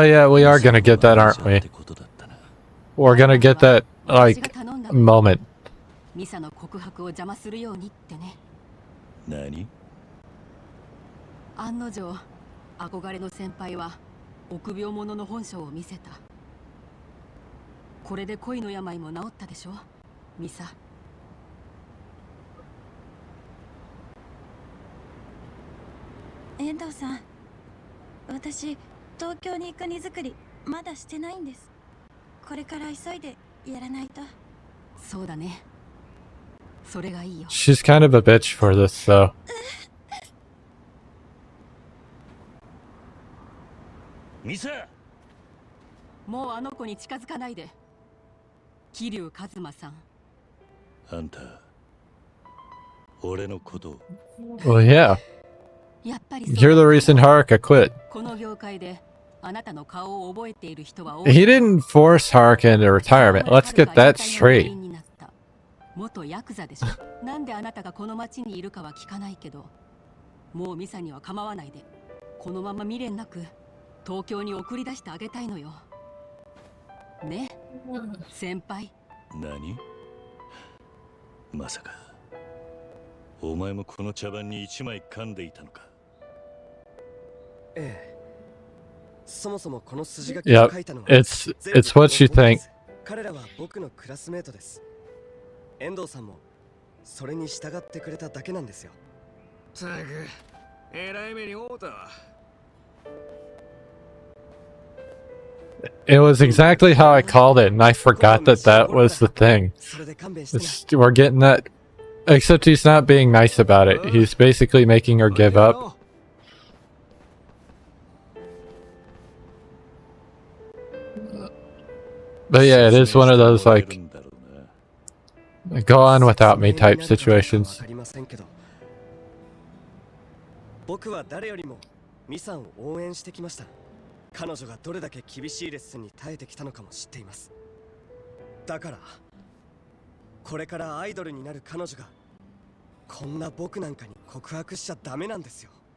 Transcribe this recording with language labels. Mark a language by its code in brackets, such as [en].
[en] Oh yeah, we are gonna get that, aren't we? We're gonna get that, like, moment. [ja] ミサの告白を邪魔するようにってね。何？案の定、憧れの先輩は臆病者の本性を見せた。これで恋の病も治ったでしょ、ミサ。遠藤さん、私東京に行く荷造りまだしてないんです。これから急いでやらないと。そうだね。それがいいよ。 [en] She's kind of a bitch for this, though. [ja] ミサ。もうあの子に近づかないで。桐生一馬さん。あんた、俺のことを。 [en] Well, yeah. [ja] やっぱり [en] You're the reason Haruka quit. [ja] この業界であなたの顔を覚えている人は多い。 [en] He didn't force Haruka into retirement. Let's get that straight. [ja] 元ヤクザでしょ。なんであなたがこの町にいるかは聞かないけど、もうミサには構わないで。このまま未練なく東京に送り出してあげたいのよ。ね、先輩。何？まさかお前もこの茶番に一枚噛んでいたのか？ええ。そもそもこの筋書きを書いたのは、 [en] it's what you think. [ja] 彼らは僕のクラスメートです。遠藤さんもそれに従ってくれただけなんですよ。たく、えらい目に遭うたわ。 [en] It was exactly how I called it, and I forgot that that was the thing. [ja] それで勘弁してな。 [en] We're getting that. Except he's not being nice about it. He's basically making her give up. But yeah, it is one of those, like, go on without me type situations. [ja] 僕は誰よりもミサを応援してきました。彼女がどれだけ厳しいレッスンに耐えてきたのかも知っています。だからこれからアイドルになる彼女がこんな僕なんかに告白しちゃダメなんですよ。